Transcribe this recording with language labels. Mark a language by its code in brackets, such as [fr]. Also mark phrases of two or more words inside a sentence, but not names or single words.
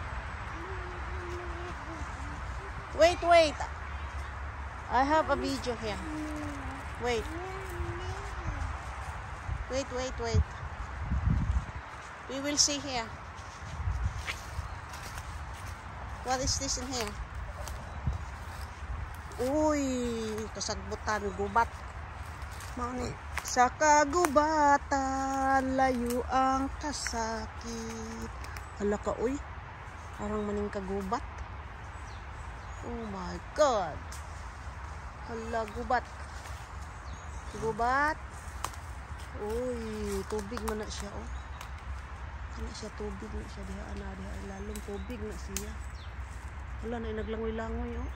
[en] Wait, wait. I have a video here. Wait. Wait, wait, wait. We will see here. What is this in here? [ceb] Uy, kasagbutan, gubat. Mauni. Sa kagubatan, layo ang kasakit. Hala ka, uy. Parang maning kagubat. Oh my God. Hala, gubat. Gubat. Uy, tubig man na siya, oh. Kana siya, tubig na siya. Diha, lalong tubig na siya. Wala na, naglangoy-langoy, oh.